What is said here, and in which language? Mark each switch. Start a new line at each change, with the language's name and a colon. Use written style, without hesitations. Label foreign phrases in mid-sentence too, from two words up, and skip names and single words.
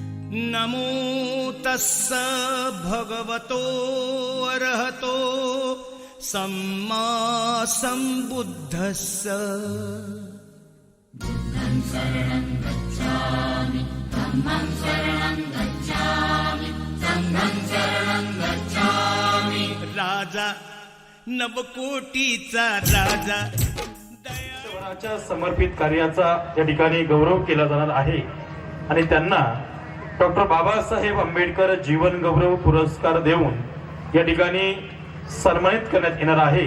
Pali: नमो तस्स भगवतो अरहतो सम्मा सम्बुद्धस्स। बुद्धं शरणं गच्छामि, धम्मं शरणं गच्छामि, संघं शरणं गच्छामि।
Marathi: राजा नवकोटीचा राजा देशाच्या समर्पित कार्याचा या ठिकाणी गौरव केला जाणार आहे आणि त्यांना डॉक्टर बाबासाहेब आंबेडकर जीवन गौरव पुरस्कार देऊन या ठिकाणी सन्मानित करण्यात येणार आहे।